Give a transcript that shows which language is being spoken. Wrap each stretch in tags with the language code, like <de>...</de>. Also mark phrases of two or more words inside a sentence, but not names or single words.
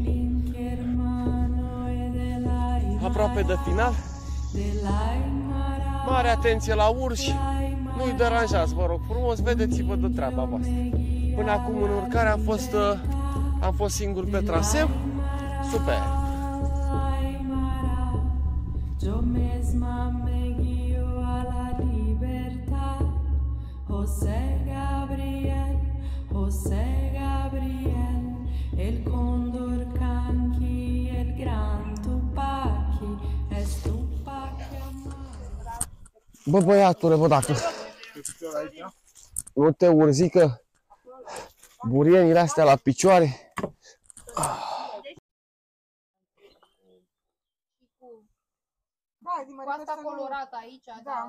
<ro>Aproape de final. Mare atenție la urși. Nu-i deranjați, vă rog frumos, vedeți-vă de treaba voastră. Până acum în urcare am fost singur pe traseu. Super.</ro> <es>José Gabriel, el cóndor canqui, el gran Tupaki, es Tupac Amaro.</es> <ro>Bă, băiatule, bă, dacă nu te urzică burienile astea la picioare. Cu asta colorată aici, da.</ro>